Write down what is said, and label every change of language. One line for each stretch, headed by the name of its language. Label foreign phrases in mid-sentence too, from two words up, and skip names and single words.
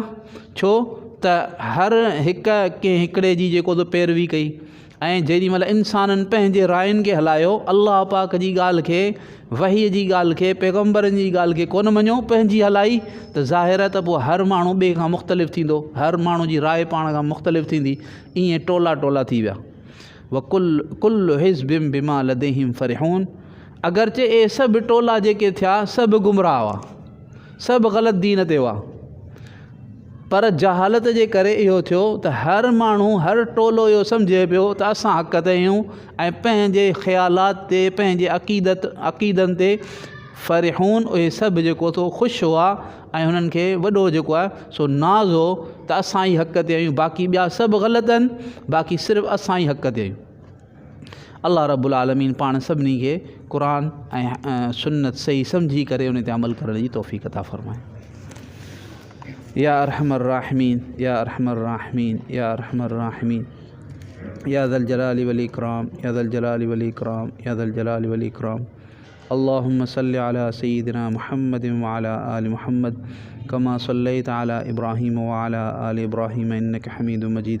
Sindhi: छो त हर हिकु कंहिं हिकिड़े जी जेको त पैरवी कई ऐं जेॾी महिल इंसाननि पंहिंजे रायनि खे हलायो, अल्लाह पाक जी ॻाल्हि खे, वहीअ जी ॻाल्हि खे, पैगम्बरनि जी ॻाल्हि खे कोन मञो, पंहिंजी हलाई, त ज़ाहिर आहे त पोइ हर माण्हू ॿिए खां मुख़्तलिफ़ थींदो, हर माण्हू जी राय पाण खां मुख़्तलिफ़ थींदी। ईअं टोला टोला थी विया।
Arabic: وكل حزب بما لديهم فرحون
Sindhi: अगरचे ए सभु टोला जेके थिया सभु गुमराह हुआ, सभु ग़लति दीन ते हुआ, पर जहालत जे करे इहो थियो त हर माण्हू, हर टोलो इहो सम्झे पियो त असां हक़ ते आहियूं ऐं पंहिंजे ख़्यालात ते, पंहिंजे अक़ीदनि ते फ़रिहून उहे सभु जेको थो ख़ुशि हुआ ऐं हुननि खे वॾो जेको आहे सो नाज़ हो त असां ई हक़ ते आहियूं, बाक़ी ॿिया सभु ग़लति आहिनि, बाक़ी सिर्फ़ु असां ई हक़ ते आहियूं। अल्लाह रब्बुल आलमीन पाण सभिनी खे क़ुरान ऐं सुन्नत सही सम्झी करे उन ते अमल करण जी तौफ़ीक़ अता फ़रमाए।
Arabic: يا أرحم الراحمين يا أرحم الراحمين يا أرحم الراحمين يا ذا الجلال والإكرام يا ذا الجلال والإكرام يا ذا الجلال والإكرام, या ज़ल जलाली वल इकराम, या ज़ल जलाली वल इकराम। اللهم صل على سيدنا محمد وعلى آل محمد كما صليت على إبراهيم وعلى آل إبراهيم إنك حميد مجيد.